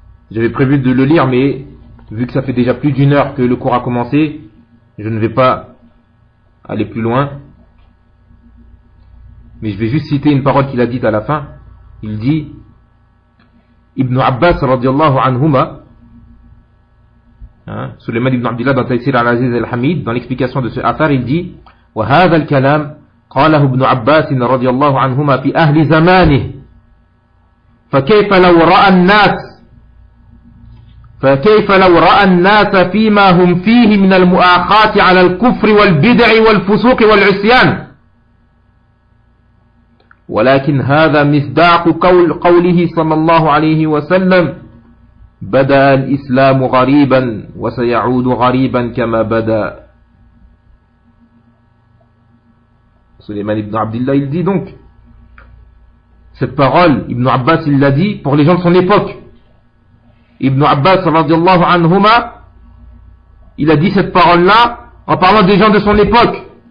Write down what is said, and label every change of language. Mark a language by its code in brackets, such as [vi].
[fr] J'avais prévu de le lire, mais vu que ça fait déjà plus d'une heure que le cours a commencé, je ne vais pas aller plus loin. Mais je vais juste citer une parole qu'il a dite à la fin. Il dit, Ibn Abbas radiallahu anhuma, hein, Suleyman ibn Abdillah dans Taysir al-Aziz al-Hamid, dans l'explication de ce affaire, il dit, [ar] وهذا الكلام قاله ابن عباس رضي الله عنهما في أهل زمانه فكيف لو رأى الناس فيما هم فيه من المؤاخاة على الكفر والبدع والفسوق والعصيان ولكن هذا مصداق قوله صلى الله عليه وسلم بدأ الإسلام غريبا وسيعود غريبا كما بدأ. [fr] Suleyman ibn Abdillah, il dit donc, cette parole, Ibn Abbas, il l'a dit pour les gens de son époque. Ibn Abbas, radiallahu anhuma, il a dit cette parole-là en parlant des gens de son époque.